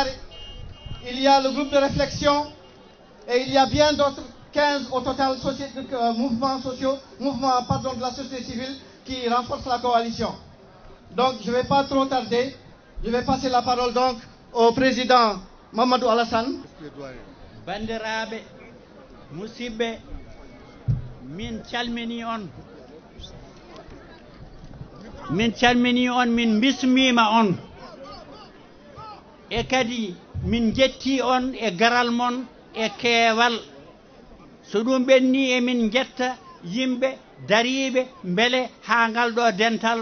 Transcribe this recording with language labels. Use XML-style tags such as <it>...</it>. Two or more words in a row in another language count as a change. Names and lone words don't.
<fr>Il y a le groupe de réflexion. Et il y a bien d'autres 15 au total mouvements sociaux, de la société civile qui renforcent la coalition. Donc je ne vais pas trop tarder. Je vais passer la parole donc au président Mamadou Alassane.</fr> <ff>Bandiraɓe musidɓe min calmini on min bismima on e kadi min jetti on e garal mon e keewal so ɗum ɓenni emin jetta yimɓe dariɓe beele ha ngal ɗo dental</ff>